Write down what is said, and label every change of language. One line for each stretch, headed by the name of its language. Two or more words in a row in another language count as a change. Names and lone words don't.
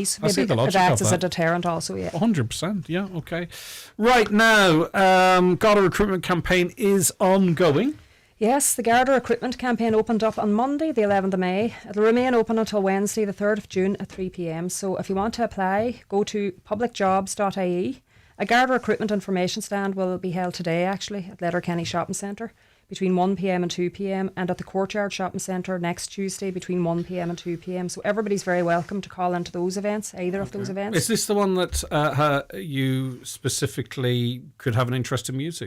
English: So maybe it acts as a deterrent also. Yeah, 100%. Yeah, okay. Right now, Garda recruitment campaign is ongoing. Yes, the Garda recruitment campaign opened up on Monday, the 11th of May. It'll remain open until Wednesday, the 3rd of June at 3pm. So if you want to apply, go to publicjobs.ie. A Garda recruitment information stand will be held today, actually, at Letterkenny Shopping Centre between 1pm and 2pm, and at the Courtyard Shopping Centre next Tuesday between 1pm and 2pm. So everybody's very welcome to call into those events, either of those events. Is this the one that you specifically could have an interest in music?